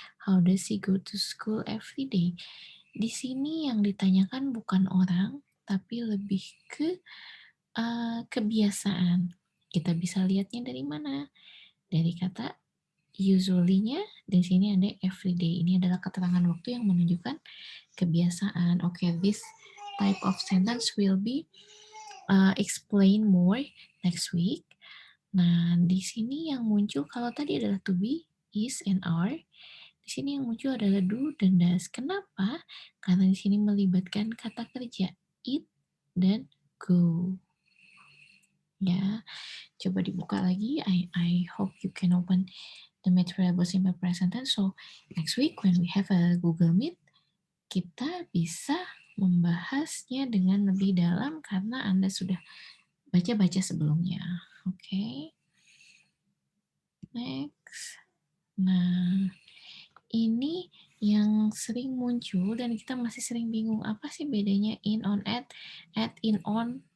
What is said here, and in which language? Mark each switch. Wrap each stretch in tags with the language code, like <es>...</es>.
<en>How does he go to school every day?</en> <id>Di sini yang ditanyakan bukan orang, tapi lebih ke kebiasaan. Kita bisa lihatnya dari mana? Dari kata usually-nya, di sini ada everyday. Ini adalah keterangan waktu yang menunjukkan kebiasaan.</id> <en>Okay, this type of sentence will be explain more next week.</en> <id>Nah, di sini yang muncul kalau tadi adalah to be, is, and are. Di sini yang muncul adalah do dan does. Kenapa? Karena di sini melibatkan kata kerja eat dan go. Ya, coba dibuka lagi.</id> <en>I hope you can open the material simple present tense. So next week when we have a Google Meet,</en> <id>kita bisa membahasnya dengan lebih dalam karena Anda sudah baca-baca sebelumnya. Oke.</id> <en>Okay. Next.</en> <id>Nah, ini yang sering muncul dan kita masih sering bingung apa sih bedanya in, on, at, in, on.</id>